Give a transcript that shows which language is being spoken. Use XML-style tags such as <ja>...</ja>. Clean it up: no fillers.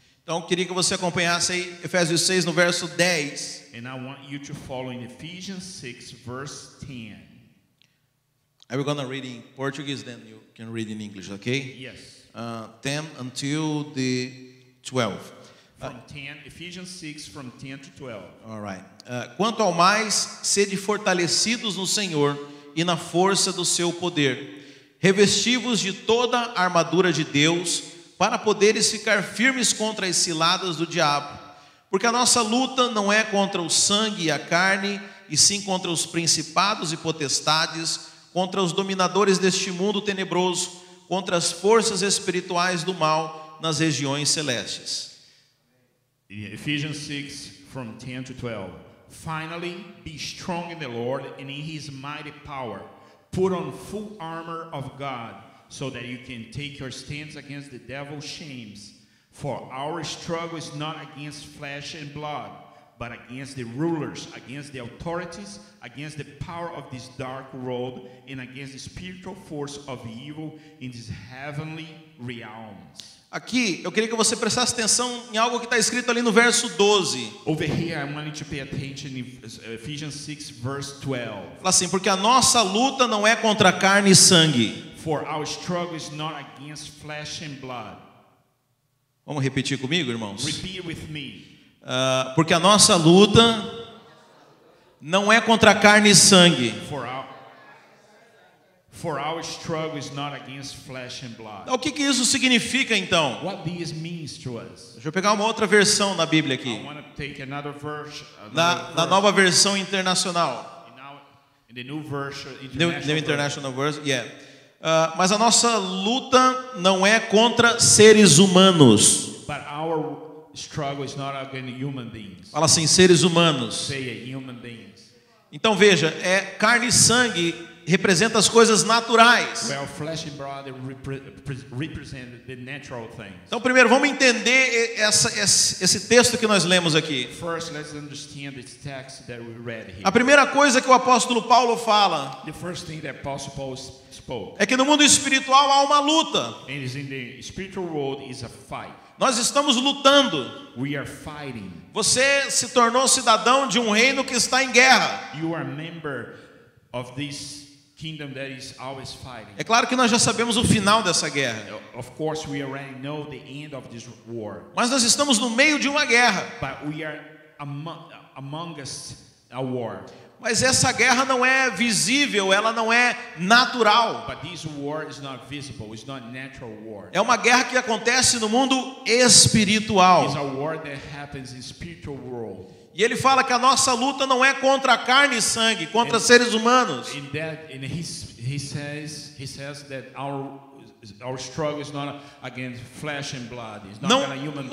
<pt>Então, eu queria que você acompanhasse aí Efésios 6 no verso 10.</pt> <en>And I want you to follow in Ephesians 6 verse 10. I'm going to read in Portuguese, then you can read in English, okay? Yes. 10 until the 12. From 10, Ephesians 6 from 10 to 12. All right.</en> <pt>Quanto ao mais, sede fortalecidos no Senhor e na força do seu poder. Revesti-vos de toda a armadura de Deus, para poderes ficar firmes contra as ciladas do diabo. Porque a nossa luta não é contra o sangue e a carne, e sim contra os principados e potestades, contra os dominadores deste mundo tenebroso, contra as forças espirituais do mal nas regiões celestes.</pt> <en>Ephesians 6 from 10 to 12. Finally, be strong in the Lord and in his mighty power. Put on full armor of God, so that you can take your stance against the devil's schemes. For our struggle is not against flesh and blood, but against the rulers, against the authorities, against the power of this dark world, and against the spiritual force of evil in these heavenly realms.</en> <pt>Aqui, eu queria que você prestasse atenção em algo que está escrito ali no verso 12.</pt> <en>Over here, I want you to pay attention in Ephesians 6, verse 12.</en> <pt>Fala assim, porque a nossa luta não é contra carne e sangue.</pt> <en>For our struggle is not against flesh and blood.</en> <pt>Vamos repetir comigo, irmãos?</pt> <en>Repeat with me.</en> <pt>Porque a nossa luta não é contra carne e sangue.</pt> <en>For our struggle is not against flesh and blood.</en> <pt>O que isso significa então?</pt> <en>What this means to us.</en> <pt>Deixa eu pegar uma outra versão na Bíblia aqui.</pt> <en>I want to take another verse.</en> <pt>Na nova versão internacional.</pt> <en>In the new version, New International Version, yeah.</en> <pt>Mas a nossa luta não é contra seres humanos.</pt> <en>But our struggle is not against human beings.</en> <pt>Fala assim, seres humanos.</pt> <en>Say it, human beings.</en> <pt>Então veja, carne e sangue representa as coisas naturais.</pt> <en>Well, flesh and blood represent the natural things.</en> <pt>Então primeiro vamos entender esse texto que nós lemos aqui.</pt> <en>First, let's understand this text that we read here.</en> <pt>A primeira coisa que o apóstolo Paulo fala</pt> <en>The first thing that Apostle Paul spoke.</en> <pt>É que no mundo espiritual há uma luta.</pt> <en>And is in the spiritual world is a fight.</en> <pt>Nós estamos lutando.</pt> <en>We are fighting.</en> <pt>Você se tornou cidadão de um reino que está em guerra.</pt> <en>You are a member of this kingdom that is always fighting.</en> <pt>É claro que nós já sabemos o final dessa guerra.</pt> <en>Of course, we already know the end of this war.</en> <pt>Mas nós estamos no meio de uma guerra.</pt> <en>But we are among us a war.</en> <pt>Mas essa guerra não é visível, ela não é natural.</pt> <en>But this war is not visible, it's not natural war.</en> <pt>É uma guerra que acontece no mundo espiritual.</pt> <en>It's a war that happens in spiritual world.</en> <pt>E ele fala que a nossa luta não é contra a carne e sangue, contra seres humanos.</pt> <en>He says that our struggle is not against flesh and blood. It's not against human beings.</en>